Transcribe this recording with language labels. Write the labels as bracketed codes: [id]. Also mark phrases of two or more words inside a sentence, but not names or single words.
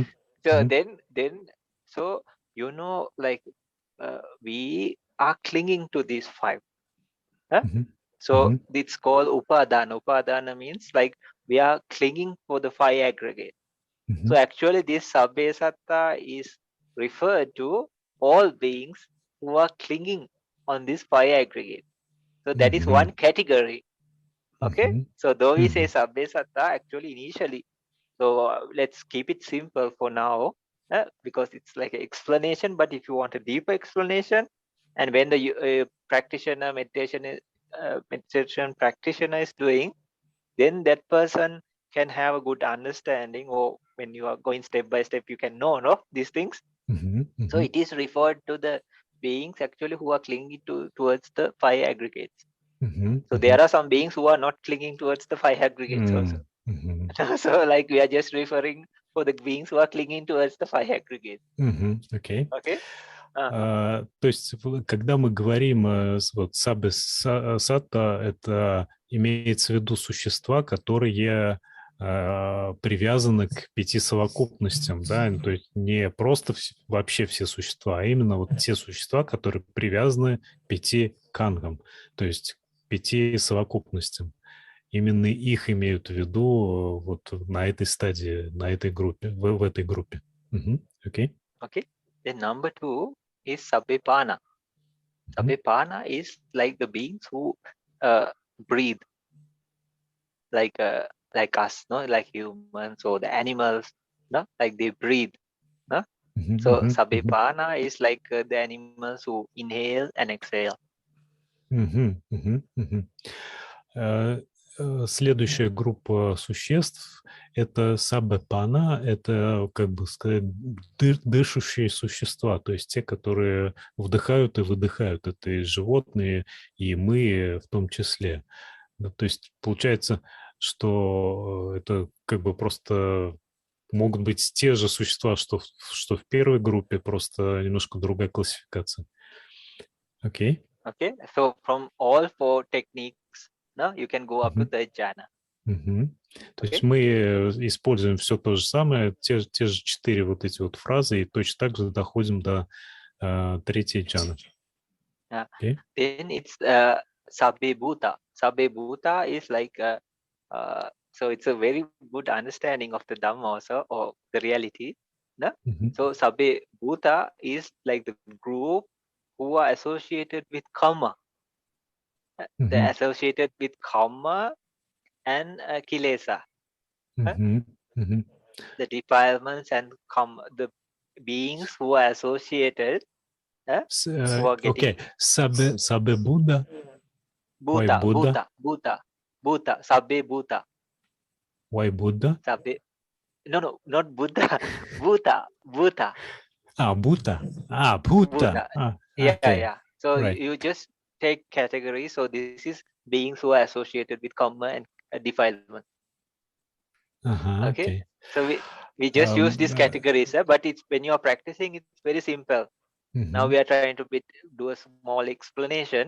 [en] So then, so you know, like we are clinging to these 5. So it's called upadana. Upadana means like we are clinging for the 5 aggregate. So actually this [pi] sabbe satta [en] is referred to all beings who are clinging on this 5 aggregate. So that is one category. Okay. So though we say [pi] sabbe satta, [en] actually initially, so let's keep it simple for now, because it's like an explanation. But if you want a deeper explanation, and when the practitioner meditation practitioner is doing, then that person can have a good understanding, or when you are going step by step, you can know these things. So it is referred to the beings actually who are clinging towards the 5 aggregates. So there are some beings who are not clinging towards the 5 aggregates also. So like we are just referring for the beings who are clinging towards the 5 aggregates. Okay. Okay. [ru] То есть, когда мы говорим вот [pi] sabbe satta, [ru] это имеется в виду существа, которые привязаны к 5 совокупностям, да, то есть не просто вообще все существа, а именно вот те существа, которые привязаны к 5 кангам, то есть к 5 совокупностям. Именно их имеют в виду вот на этой стадии, на этой группе, в этой группе. Окей. [en] Okay. Then number 2 is sabbepana. Sabbepana is like the beings who breathe, like us, no, like humans or the animals, no, like they breathe, no. So sabbepana is like the animals who inhale and exhale. [ru] Следующая группа существ – это саббепана, это, как бы сказать, дышащие существа, то есть те, которые вдыхают и выдыхают. Это и животные, и мы в том числе. Да, то есть получается, что это как бы просто могут быть те же существа, что в первой группе, просто немножко другая классификация. Окей. [en] Okay, so from all 4 techniques, no, you can go up to the jhana. [ru] То есть мы используем все то же самое, те же 4 вот эти вот фразы, и точно так же доходим до третьей джханы. [en] Then it's [pi] sabbe bhuta. Sabbe bhuta [en] is like so it's a very good understanding of the Dhamma also, or the reality. No? So [pi] sabbe bhuta [en] is like the group who are associated with karma. They're associated with karma and kilesa. The defilements and the beings who are associated. Who are getting... Okay, [pi] sabbe Buddha. [en] Bhuta, Why Buddha? [pi] Bhuta, sabbe bhuta. [en] Why Buddha? Sabbe. No, not Buddha. Bhuta. [pi] Bhuta. Bhuta. [en] Yeah. So right. You just take categories. So this is beings who are associated with karma and defilement. Okay. So we just use these categories, but it's when you are practicing, it's very simple. Now we are trying to do a small explanation.